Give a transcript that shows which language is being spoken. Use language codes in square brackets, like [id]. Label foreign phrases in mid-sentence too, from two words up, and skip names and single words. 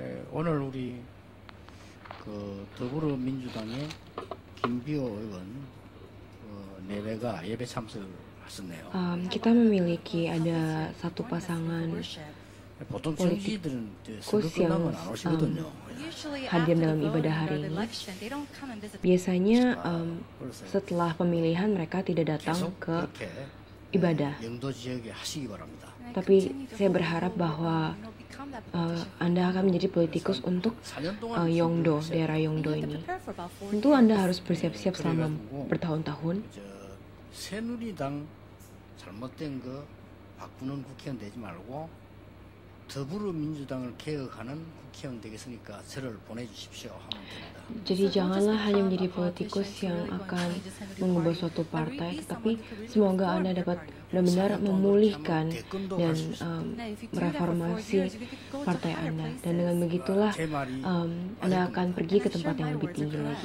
[ko] 오늘 우리 더불어민주당의 김비호 의원 예배 참석하셨네요. [id] Kita memiliki ada satu pasangan [ko] 보통 [id] politikus [ko] 정치인들은 [id] yang [ko] 끝나면 안 오시거든요. [id] hadir dalam ibadah hari ini. Biasanya setelah pemilihan mereka tidak datang ke ibadah. [ko] 영도 지역에 하시기 바랍니다. [id] Tapi saya berharap bahwa Anda akan menjadi politikus untuk Yeongdo, daerah Yeongdo ini. Tentu Anda harus bersiap-siap selama bertahun-tahun. [ko] 새누리당 잘못된 거 바꾸는 국회의원 되지 말고 더불어민주당을 개혁하는 국회의원 되겠으니까 저를 보내주십시오 하면 됩니다. [id] Jadi janganlah hanya menjadi politikus yang akan mengubah suatu partai, tetapi semoga Anda dapat benar-benar memulihkan dan mereformasi partai Anda. Dan dengan begitulah Anda akan pergi ke tempat yang lebih tinggi lagi.